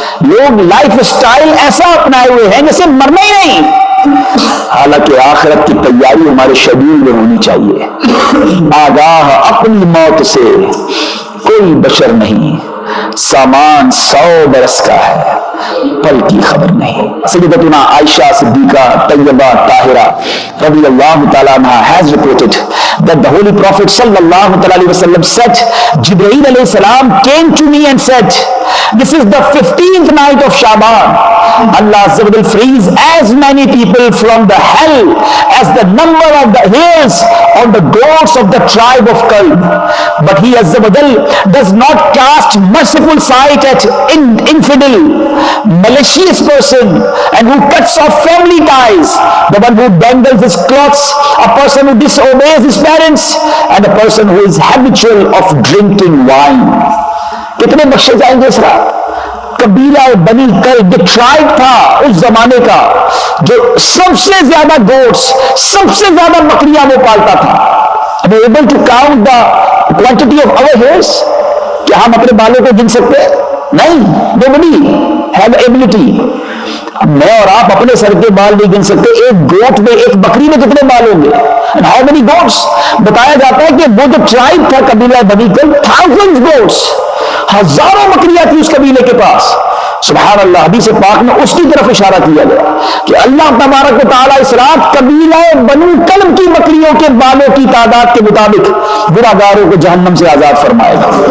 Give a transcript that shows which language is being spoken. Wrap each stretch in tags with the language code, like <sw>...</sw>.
<hi>लोग life style ऐसा अपनाए हुए हैं जैसे मरना ही नहीं। हालांकि आखिरत की तैयारी हमारे शेड्यूल में होनी चाहिए। आगाह अपनी मौत से कोई बशर नहीं, सामान 100 बरस का है, पल की खबर नहीं।</hi> <en>सय्यदतुना आयशा सिद्दीका तय्यबा ताहिरा रज़ियल्लाहु ताला अन्हा has reported that the Holy Prophet sallallahu alaihi wasallam said, Jibreel alayhi salam came to me and said, this is the 15th night of Shaban. Allah Azza wa Jal frees as many people from the hell as the number of the hairs on the goats of the tribe of Kalb. But He Azza wa Jal does not cast merciful sight at infidel, malicious person, and who cuts off family ties, the one who dangles his clothes, a person who disobeys his parents, and a person who is habitual of drinking wine.</en> <hi>कितने बख्शे जाएंगे इस रात? कबीला बनी कल्ब tribe था उस जमाने का, जो सबसे ज्यादा गोट्स, सबसे ज्यादा बकरियां वो पालता था।</hi> <en>Are you able to count the quantity of our hairs?</en> <hi>क्या हम अपने बालों को गिन सकते हैं? नहीं,</hi> <en>nobody have ability।</en> <hi>मैं और आप अपने सर के बाल नहीं गिन सकते। एक गोट में, एक बकरी में कितने बाल होंगे?</hi> <en>And how many goats?</en> <hi>बताया जाता है कि वो जो ट्राइब था कबीला बनी कल्ब,</hi> <en>thousands goats,</en> <hi>हजारों बकरियां थी उस कबीले के पास। सुभान अल्लाह, हदीस पाक में उसकी तरफ इशारा किया गया कि अल्लाह तबारक व तआला इस रात कबीला बनु कल्ब की बकरियों के बालों की तादाद के मुताबिक गुनाहगारों को जहन्नम से आजाद फरमाएगा।</hi>